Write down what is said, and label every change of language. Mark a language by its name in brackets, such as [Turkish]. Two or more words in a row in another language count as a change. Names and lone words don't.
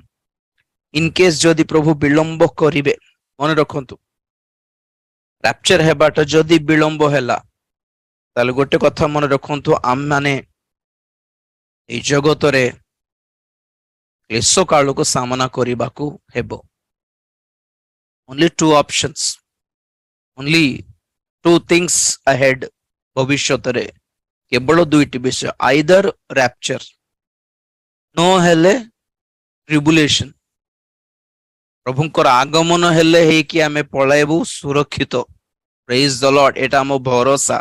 [English] in case [Odia] ଯଦି ପ୍ରଭୁ ବିଳମ୍ବ କରିବେ, ମନେ ରଖନ୍ତୁ, ରାପ୍ଚର ହେବାଟା ଯଦି ବିଳମ୍ବ ହେଲା, ତାହେଲେ ଗୋଟେ କଥା ମନେ ରଖନ୍ତୁ, ଆମମାନେ ଏଇ ଜଗତରେ କ୍ଲେଶ କାଳକୁ ସାମନା କରିବାକୁ ହେବ। [English] Only two options, only two things ahead। [Odia] ଭବିଷ୍ୟତରେ କେବଳ ଦୁଇଟି ବିଷୟ, [English] either rapture [Odia] ନ ହେଲେ ଟ୍ରିବୁଲେସନ। ପ୍ରଭୁଙ୍କର ଆଗମନ ହେଲେ ହେଇକି ଆମେ ପଳାଇବୁ ସୁରକ୍ଷିତ। [English] praise the Lord. [Odia] ଏଇଟା ଆମ ଭରସା।